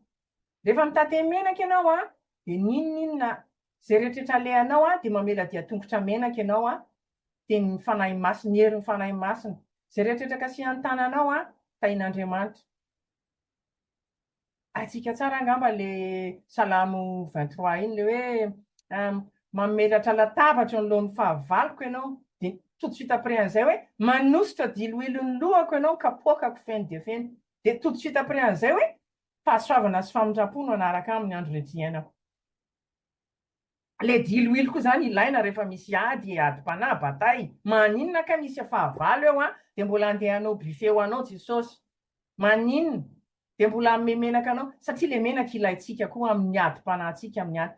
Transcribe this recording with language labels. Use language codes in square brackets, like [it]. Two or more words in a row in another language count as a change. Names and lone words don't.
[mg] Rehefa mitate menaka ianao dia ninona zay rehetrarehetra alehanao dia mamela dia tongotra menaka ianao dia ny fanahy masina, ny herin'ny fanahy masina. Zay rehetrarehetra kasihan'ny tananao tahin'Andriamanitra. Atsika tsara angamba le Salamo 23 iny le hoe mamelatra latabatra ny lohan'ny fahavaloko ianao dia [fr] tout de suite après [mg] an'izay hoe manositra diloilon'ny lohako ianao kapoakako feno dia feno. Dia [fr] tout de suite après [mg] an'izay hoe fahasoavana sy famindram-po no anaraka amin'ny andro rehetra. Le diloilo koa zany ilaina rehefa misy ady adi-panahy, bataille. Maninona ka misy fahavalo eo dia mbola andehanao buffet ho anao Jesosy. Maninona dia mbola amin'ny menaka anao, satria le menaka ilaintsika koa amin'ny adi-panahintsika amin'ny ady.